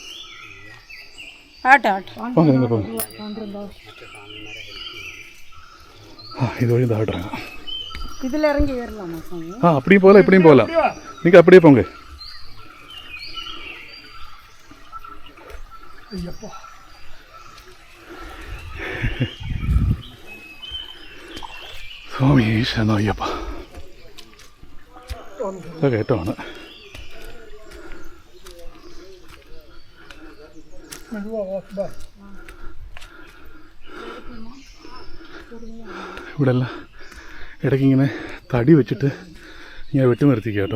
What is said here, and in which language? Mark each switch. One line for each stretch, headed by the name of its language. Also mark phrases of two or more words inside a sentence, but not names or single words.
Tamil: ஆட்டு போங்க. நீங்கள் போங்க. இது வழி தாட்டுறாங்க. இதில் இறங்கி ஏறலாமா சாமி? அப்படியும் போகலாம், இப்படியும் போகலாம். நீங்கள் அப்படியே போங்க. ஐயப்பா
Malayalam: സ്വാമി ഈശ്വരനോ അയ്യപ്പ. കയറ്റമാണ്. ഇവിടെ എല്ലാം ഇടയ്ക്ക് ഇങ്ങനെ തടി വെച്ചിട്ട് ഇങ്ങനെ വെട്ടി നിർത്തിക്കുക കേട്ടോ.